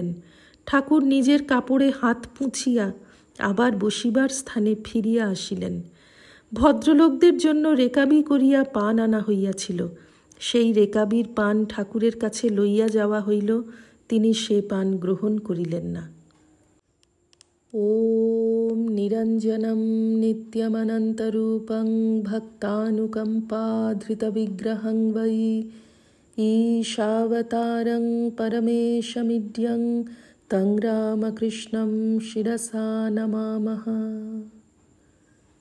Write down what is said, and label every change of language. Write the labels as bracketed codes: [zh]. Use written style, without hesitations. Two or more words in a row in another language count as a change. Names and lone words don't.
[bn] ঠাকুর নিজের কাপড়ে হাত পুছিয়া আবার বসিবার স্থানে ফিরিয়া আসিলেন। ভদ্রলোকদের জন্য রেকাবি করিয়া পান আনা হইয়াছিল। সেই রেকাবির পান ঠাকুরের কাছে লইয়া যাওয়া হইল, তিনি সে পান গ্রহণ করিলেন না। [sa] ওম নিরা निरञ्जनं नित्यमनन्तरूपं भक्तानुकम्पाधृतविग्रहं वै ईशावतारं परमेशमिड्यं तं रामकृष्णं शिरसा नमामः।